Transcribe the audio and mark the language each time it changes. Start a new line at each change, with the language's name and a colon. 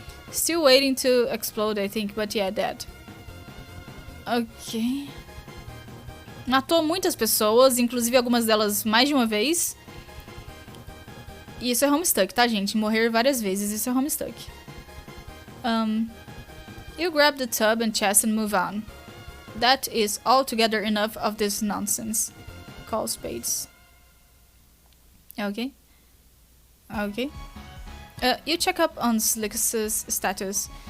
English: Still waiting to explode, I think, but yeah, dead. Ok.
Portuguese: Matou muitas pessoas, inclusive algumas delas mais de uma vez. E isso é homestuck, tá, gente? Morrer várias vezes, isso é homestuck.
English: You grab the tub and chest and move on. That is altogether enough of this nonsense. Call spades. Okay. Okay. You check up on Slick's status.